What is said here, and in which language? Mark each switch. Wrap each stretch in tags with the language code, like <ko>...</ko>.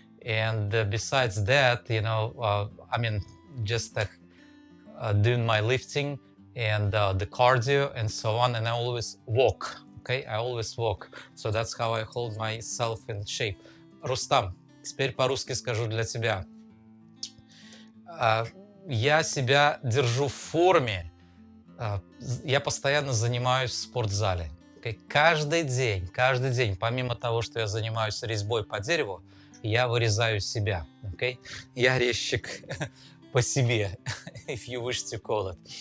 <en>And besides that, I mean, just doing my lifting and the cardio and so on. And I always walk. Okay, I always walk. So that's how I hold myself in shape.</en> <ru>Рустам, теперь по-русски скажу для тебя. Я себя держу в форме. Я постоянно занимаюсь в спортзале.</ru> <en>Okay?</en> <ru>Каждый день, помимо того, что я занимаюсь резьбой по дереву, я вырезаю себя.</ru> <en>Okay?</en> <ru>Я резчик по себе,</ru> <en>if you wish to call it.</en>